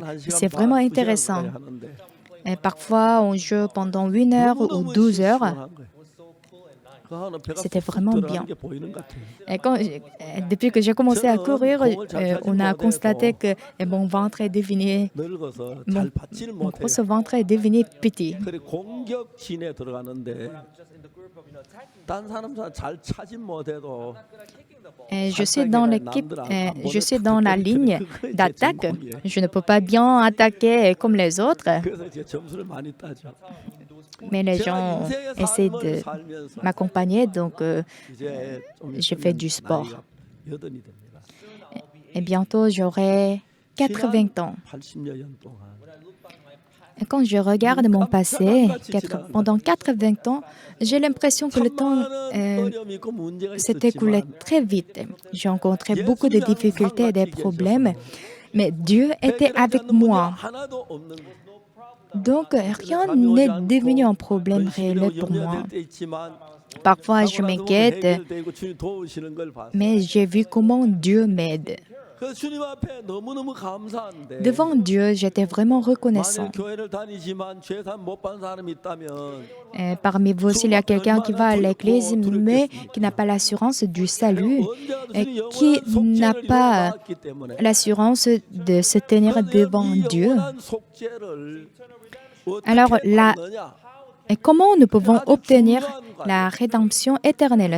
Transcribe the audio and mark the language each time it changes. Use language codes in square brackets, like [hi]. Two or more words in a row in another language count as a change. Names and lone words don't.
[fr] C'est vraiment intéressant. Et parfois, on joue pendant 1 heure ou 12 heures. C'était vraiment bien. Et depuis que j'ai commencé à courir, on a constaté que mon ventre est devenu, mon gros ventre est devenu petit. [ko] 그래 공격진에 들어가는데 딴 사람 잘 차진 못해도 [fr] Et je suis dans l'équipe, je suis dans la ligne d'attaque. Je ne peux pas bien attaquer comme les autres, [ko] 그래서 이제 점수를 많이 따죠. [fr] mais les gens essaient de m'accompagner, donc [ko] 이제 좀 [fr] je fais du sport. [ko] 나이가 80이 됩니다. [fr] Et bientôt, j'aurai 80 ans. [ko] 80여 년 동안 [fr] Et quand je regarde mon passé, pendant 80 ans, j'ai l'impression que le temps [ko] 어려움이 있고 문제가 [fr] s'est écoulé [ko] 있었지만 [fr] très vite. J'ai rencontré beaucoup de difficultés et des problèmes, mais Dieu était avec moi. [ko] 하나도 없는 거예요. [fr] Donc, rien n'est devenu un problème réel pour moi. Parfois, je m'inquiète, [ko] 해결되고 주님 도우시는 걸 봤어요. [fr] mais j'ai vu comment Dieu m'aide. [ko] 그 주님 앞에 너무너무 감사한데 [fr] Devant Dieu, j'étais vraiment reconnaissant. [ko] 만약 교회를 다니지만 죄산 못 받은 사람이 있다면 [fr] Et parmi vous, s'il y a quelqu'un qui va à l'église, mais qui n'a pas l'assurance du salut, et qui n'a pas l'assurance de se tenir devant Dieu, alors là, et comment nous pouvons obtenir la rédemption éternelle?